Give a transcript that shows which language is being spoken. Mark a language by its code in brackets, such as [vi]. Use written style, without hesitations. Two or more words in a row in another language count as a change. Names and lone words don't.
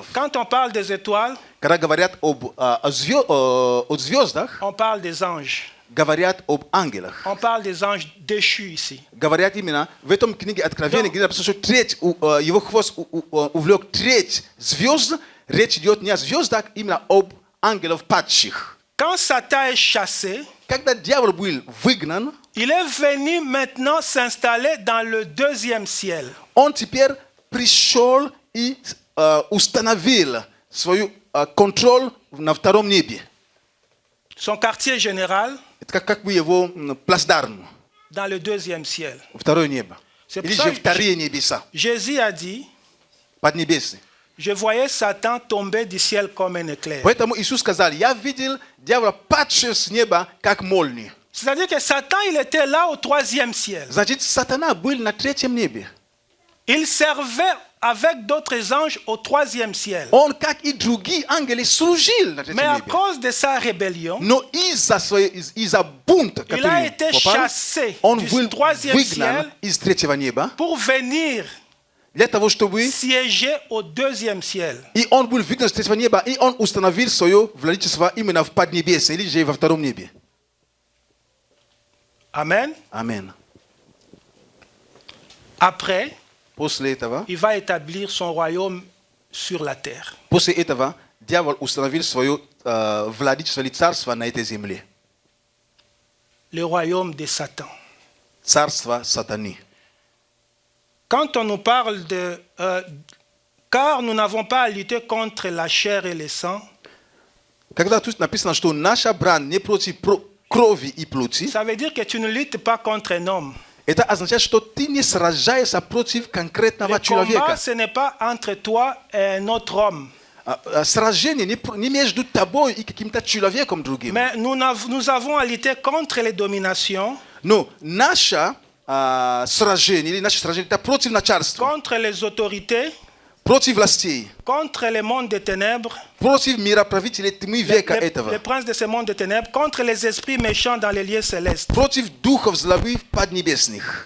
[fr] Quand on parle des étoiles, [ru] Когда говорят о звездах, [fr] on parle des anges. [ru] говорят об ангелах. [fr] On parle des anges déchus ici. [ru] Говорят именно в этом книге Откровения, где написано, что треть, его хвост увлек треть звезд. Речь идет не о звездах, именно об ангелов падших. [fr] Quand Satan est chassé, [ru] Когда дьявол был выгнан, [fr] il est venu maintenant s'installer dans le deuxième ciel. [ru] он теперь пришел и установил свой контроль на втором небе. [fr] Son quartier général [ru] Это как бы его плацдарм, [fr] dans le deuxième ciel. [ru] второе небо. [fr] C'est [ru] Или [fr] pour ça [ru] же [fr] que [ru] вторые небеса, [fr] Jésus a dit, [ru] поднебесные. [fr] je voyais Satan tomber du ciel comme un éclair. [ru] Поэтому Иисус сказал, я видел дьявола падшего с неба, как молнию. [fr] C'est-à-dire que Satan, il était là au troisième ciel. [ru] Значит, сатана был на третьем небе. [fr] Il servait avec d'autres anges au troisième ciel. [ru] Он, как и другие ангелы, служил на [fr] Mais [ru] третьем [fr] à [ru] небе. [fr] cause de sa rébellion, [ru] Но из-за бунта, [fr] il a [ru] который [fr] été [ru] попал, [fr] chassé [ru] он [fr] du [ru] был [fr] troisième [ru] выгнан [fr] ciel [ru] из третьего неба [fr] pour venir [ru] для того, чтобы... [fr] siéger au deuxième ciel. [ru] И он был выгнан с третьего неба, и он установил свое владычество именно в поднебесье, или же во втором небе. [fr] Amen. [ru] Аминь. [fr] Après, [ru] После этого, [fr] il va établir son royaume sur la terre. [ru] после этого дьявол установил свое владычество или царство на этой земле. [fr] Le royaume de Satan. [ru] Царство сатаны. [fr] Quand on nous parle de... car nous n'avons pas à lutter contre la chair et le sang, [ru] Когда тут написано, что наша брань не против крови и плоти, [fr] ça veut dire que tu ne luttes pas contre un homme. [ru] это означает, что ты не сражаешься против конкретного [fr] Le combat, [ru] человека. [fr] ce n'est pas entre toi et un autre homme. [ru] Сражение не между тобой и каким-то человеком другим. [fr] Mais nous avons à lutter contre les dominations, [ru] Но наше сражение, или наше сражение, это против начальства, [fr] contre les autorités, [ru] против властей, [fr] contre les mondes des ténèbres, [ru] против мироправителей тьмы века [fr] les [ru] этого, [fr] princes de ce monde des ténèbres, contre les esprits méchants dans les lieux célestes. [ru] против духов злобы поднебесных.